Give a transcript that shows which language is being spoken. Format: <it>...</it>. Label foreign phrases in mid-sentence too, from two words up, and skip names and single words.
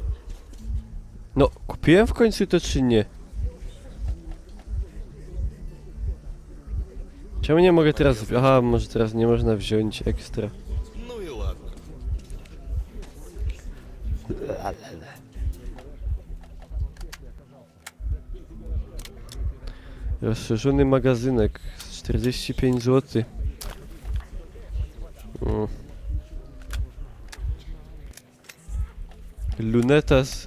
<pl>No, kupiłem w końcu to czy nie? Czemu nie mogę teraz... Aha, może teraz nie można wziąć ekstra.</pl> <ru>Ну и ладно.</ru> <pl>Rozszerzony magazynek. 45 zł. Luneta z...</pl>